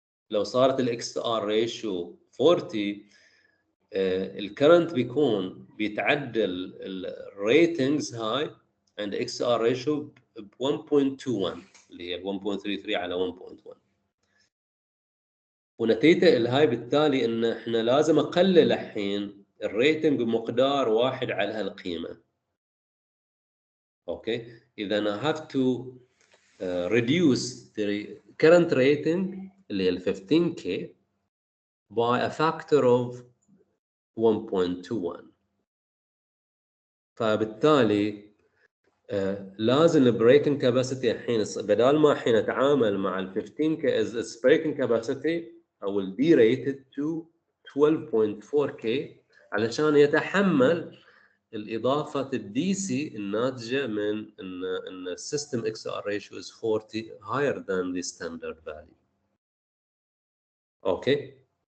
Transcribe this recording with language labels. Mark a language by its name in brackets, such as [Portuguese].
[Arabic] لو صارت الاكس ار ريشيو 40 الكرنت بيكون بيتعدى الريتنجز هاي عند اكس ار ريشيو ب 1.21 اللي هي 1.33 على 1.1. ونتيجه الهاي بالتالي ان احنا لازم اقلل الحين الريتنج بمقدار 1 على هالقيمه. اوكي اذا [English] I have to reduce the current rating [Arabic] اللي هي ال [English] 15K by a factor of 1.21. [Arabic] فبالتالي لازم البريكنج كاباسيتي الحين بدال ما الحين اتعامل مع ال 15K [English] as breaking capacity [Arabic] او ال [English] be rated to 12.4K [Arabic] علشان يتحمل الإضافة الدي سي الناتجة من إن السيستم [English] XR ratio is 40 higher than the standard value. [Arabic] أوكي.